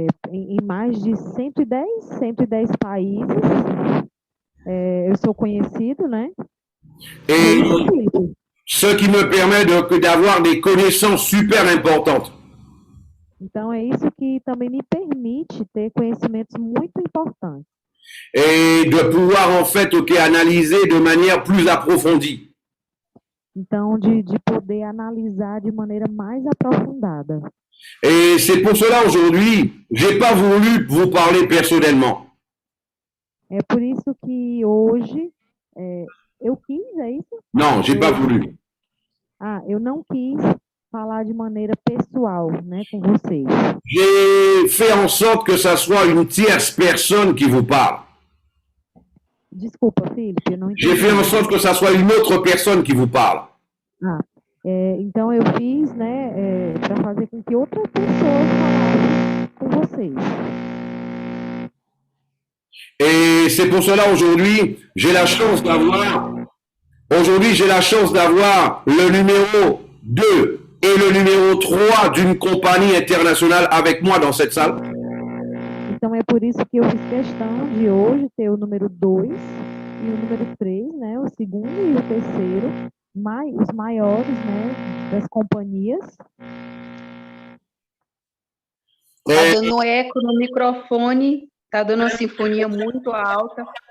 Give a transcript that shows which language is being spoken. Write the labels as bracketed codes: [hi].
[pt] Em mais de 110 países, eu sou conhecido, né? [fr] Et [pt] Isso, Felipe? [fr] ce qui me permet d'avoir des connaissances super importantes. [pt] Então, é isso que também me permite ter conhecimentos muito importantes. [fr] Et de pouvoir en fait, ok, analyser de manière plus approfondie. [pt] Então, de poder analisar de maneira mais aprofundada. [fr] Et c'est pour cela aujourd'hui, j'ai pas voulu vous parler personnellement. [pt] É por isso que hoje eu quis, é isso? [fr] Non, j'ai pas voulu. [pt] Eu não quis falar de maneira pessoal, né, com vocês. [fr] J'ai fait en sorte que ça soit une tierce personne qui vous parle. [pt] Desculpa, Felipe, eu não entendi. [fr] J'ai fait en sorte que ça soit une autre personne qui vous parle. [pt] Então eu fiz, né, para fazer com que outras pessoas falassem com vocês. [fr] Et c'est pour cela aujourd'hui, j'ai la chance d'avoir le numéro 2 et le numéro 3 d'une compagnie internationale avec moi dans cette salle. [pt] Então é por isso que eu fiz questão de hoje ter o número 2 e o número 3, né, o segundo e o terceiro, os maiores, né, das companhias. Tá dando eco no microfone, tá dando uma sinfonia muito alta.